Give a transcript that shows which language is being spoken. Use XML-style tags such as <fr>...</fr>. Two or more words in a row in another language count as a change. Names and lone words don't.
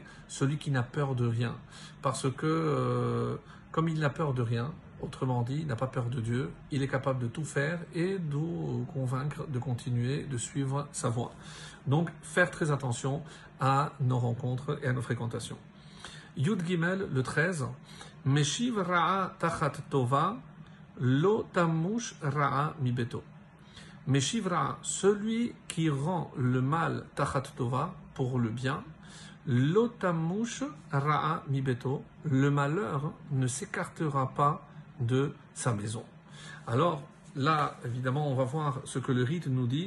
<fr>Celui qui n'a peur de rien, parce que comme il n'a peur de rien, autrement dit, il n'a pas peur de Dieu, il est capable de tout faire et de nous convaincre de continuer, de suivre sa voie. Donc, faire très attention à nos rencontres et à nos fréquentations.</fr> <he>יוד גימל, le 13, משיב רעה תחת טובה, לא תמוש רעה מביתו. משיב רעה,</he> <fr>celui qui rend le mal</fr> <he>תחת טובה,</he> <fr>pour le bien,</fr> <he>לא תמוש רעה מביתו,</he> <fr>le malheur ne s'écartera pas de sa maison. Alors là, évidemment, on va voir ce que le rite nous dit.</fr>